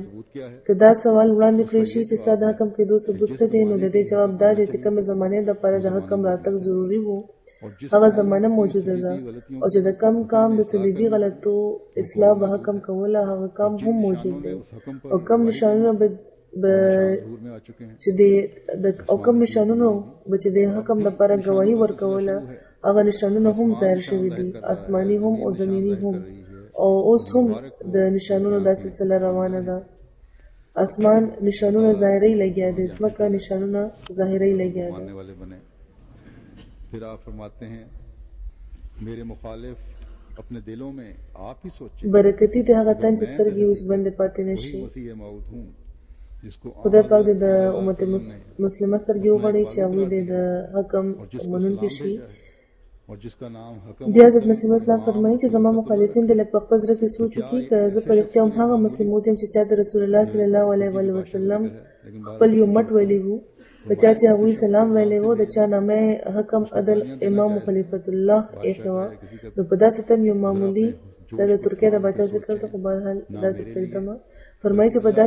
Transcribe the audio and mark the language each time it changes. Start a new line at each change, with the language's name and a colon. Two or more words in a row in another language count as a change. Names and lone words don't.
Pashto: که دا سوال وړاندې کړی شي چې ستا د حکم کېدو ثبوت څه دی نو د دې جواب دا دی چې کومې زمانې دپاره د حکم راتګ ضروري وو هغه زمانه موجوده ده او چې د کم کام د صلیبي غلطو اصلاح به حکم کوله هغه کام هم موجود دی او کم نشانونه چې د حکم دپاره ګواهي ورکوله هغه نشانونه هم ظاهر شوي دي، آسماني هم او زمیني هم. او اوس هم د نشانونو دا سلسله روانه ده. آسمان نشانونه ظاهري لګیا دي، ځمکه نشانونه ظاهري لګیا دي.
Urdu: پھر آپ فرماتے ہیں میرے مخالف اپنے دلوں میں آپ ہی سوچیں
Pashto: برکتی د هغه تن چې سترګې اوس بندې پاتې نشي. خدای پاک دې د امت مسلمه سترګې وغړي چې هغوی دې د حکم منونکي شي
Urdu: اور جس کا نام حکم
Pashto: بیا حضرت مسیح اسلام فرمایي چې زما مخالفین د لږ په خپل زړه کې سوچ وکړي که زه په رښتیا هم هغه مسیح موت یم چې چا د رسول الله صلی الله علیه وسلم خپل یو مټ ویلی وو په چا چې هغوی سلام ویلی وو د چا نامه حکم عدل امام خلیفة الله ایښې وه نو په داسې تن یو معمولي دا د ترکیه د باچا ذکر ته خو بهرحال داسې پرېږدمه فرمایي چې په داسې